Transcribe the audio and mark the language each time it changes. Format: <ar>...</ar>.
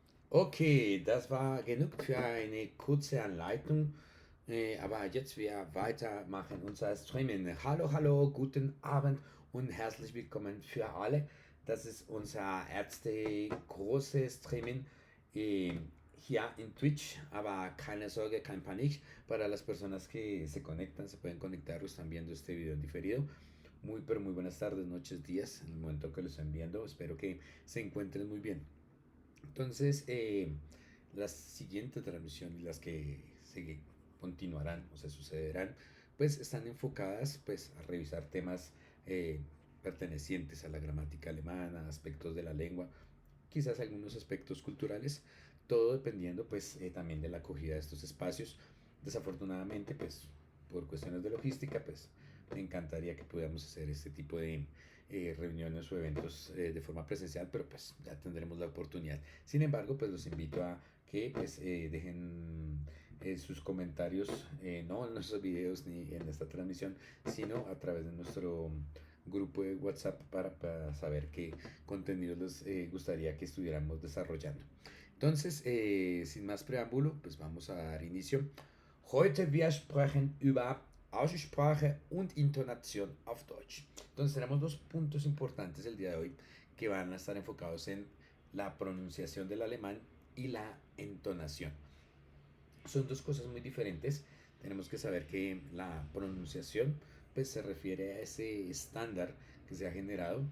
<de>Okay, das war genug für eine kurze Anleitung, aber jetzt wir weitermachen unser Streaming. Hallo, hallo, guten Abend und herzlich willkommen für alle. Das ist unser erste große Streaming hier en Twitch, aber keine Sorge, kein Panik.</de> <es>Para las personas que se conectan, se pueden conectar o están viendo este video en diferido. Muy, pero muy buenas tardes, noches, días, en el momento que lo estén viendo. Espero que se encuentren muy bien. Entonces, las siguientes transmisiones, las que se continuarán o se sucederán, pues están enfocadas pues a revisar temas pertenecientes a la gramática alemana, aspectos de la lengua, quizás algunos aspectos culturales, todo dependiendo pues también de la acogida de estos espacios. Desafortunadamente, pues por cuestiones de logística, pues me encantaría que pudiéramos hacer este tipo de reuniones o eventos de forma presencial, pero pues ya tendremos la oportunidad. Sin embargo, pues los invito a que pues dejen sus comentarios, no en nuestros videos ni en esta transmisión, sino a través de nuestro grupo de WhatsApp para saber qué contenidos les gustaría que estuviéramos desarrollando. Entonces, sin más preámbulo, pues vamos a dar inicio.</es> <de>Heute wir sprechen über Aussprache und Intonation auf Deutsch.</de> <es>Entonces tenemos dos puntos importantes el día de hoy que van a estar enfocados en la pronunciación del alemán y la entonación. Son dos cosas muy diferentes. Tenemos que saber que la pronunciación pues se refiere a ese estándar que se ha generado.</es>